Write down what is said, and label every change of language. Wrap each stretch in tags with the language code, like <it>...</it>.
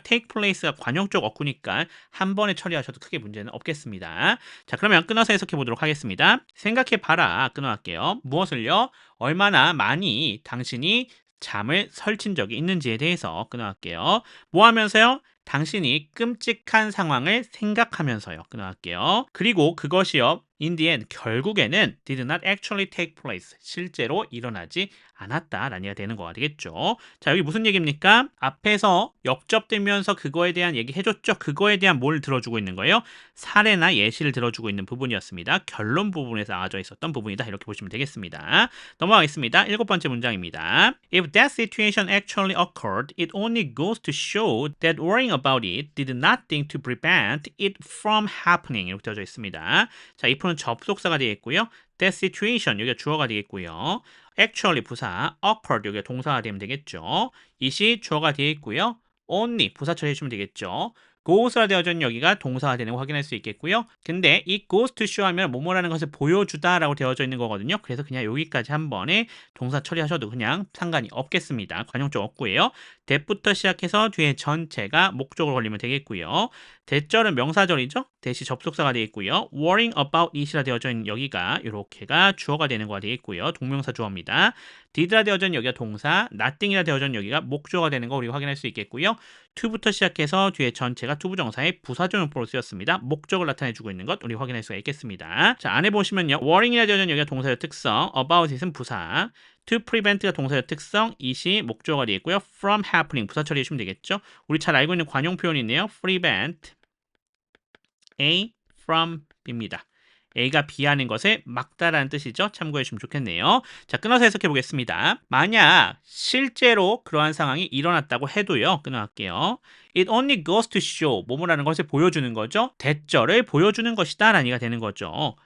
<en>take place</en> <ko>가 관용적 어구니까 한 번에 처리하셔도 크게 문제는 없겠습니다. 자, 그러면 끊어서 해석해 보도록 하겠습니다. 생각해 봐라. 끊어갈게요. 무엇을요? 얼마나 많이 당신이 잠을 설친 적이 있는지에 대해서 끊어갈게요. 뭐 하면서요? 당신이 끔찍한 상황을 생각하면서요. 끊어갈게요. 그리고 그것이요.</ko> <en>in the end,</en> <ko>결국에는</ko> <en>did not actually take place.</en> <ko>실제로 일어나지 않았다라는 얘기가 되는 거가 되겠죠. 자, 여기 무슨 얘기입니까? 앞에서 역접되면서 그거에 대한 얘기 해줬죠. 그거에 대한 뭘 들어주고 있는 거예요? 사례나 예시를 들어주고 있는 부분이었습니다. 결론 부분에서 나와져 있었던 부분이다. 이렇게 보시면 되겠습니다. 넘어가겠습니다. 7번째 문장입니다.</ko> <en>If that situation actually occurred, it only goes to show that worrying about it did nothing to prevent it from happening.</en> <ko>이렇게 되어져 있습니다. 자, if는 접속사가 되겠고요. That situation, 여기가 주어가 되겠고요. Actually 부사, occurred 여기가 동사가 되면 되겠죠. it이 주어가 되어 있고요. only 부사 처리해 주면 되겠죠. goes라 되어져 있는 여기가 동사가 되는 거 확인할 수 있겠고요. 근데 이</ko> <en>goes to show</en> <ko>하면 뭐뭐라는 것을 보여주다라고 되어져 있는 거거든요. 그래서 그냥 여기까지 한 번에 동사 처리하셔도 그냥 상관이 없겠습니다. 관용적 없고요. that부터 시작해서 뒤에 전체가 목적으로 걸리면 되겠고요. that절은 명사절이죠. that이 접속사가 되겠고요.</ko> <en>worrying about it</en> <ko>이라 되어져 있는 여기가 이렇게가 주어가 되는 거가 되겠고요. 동명사 주어입니다. did라 되어져 있는 여기가 동사, nothing이라 되어져 있는 여기가 목조가 되는 거 우리가 확인할 수 있겠고요. to부터 시작해서 뒤에 전체가 투부정사의 부사조용법으로 쓰였습니다. 목적을 나타내주고 있는 것 우리 확인할 수가 있겠습니다. 자, 안에 보시면요. worrying이라 되어져 있는 여기가 동사의 특성,</ko> <en>about it</en> <ko>은 부사,</ko> <en>to prevent</en> <ko>가 동사의 특성, it이 목적어가 되어 있고요.</ko> <en>from happening</en> <ko>부사 처리해 주면 되겠죠. 우리 잘 알고 있는 관용 표현이네요.</ko> <en>prevent A from B입니다.</en> <ko>A가 B하는 것을 막다라는 뜻이죠. 참고해 주시면 좋겠네요. 자, 끊어서 해석해 보겠습니다. 만약 실제로 그러한 상황이 일어났다고 해도요. 끊어갈게요.</ko> <en>It only goes to show.</en> <ko>뭐뭐라는 것을 보여주는 거죠. 대절을 보여주는 것이다 라는 얘기가 되는 거죠.</ko>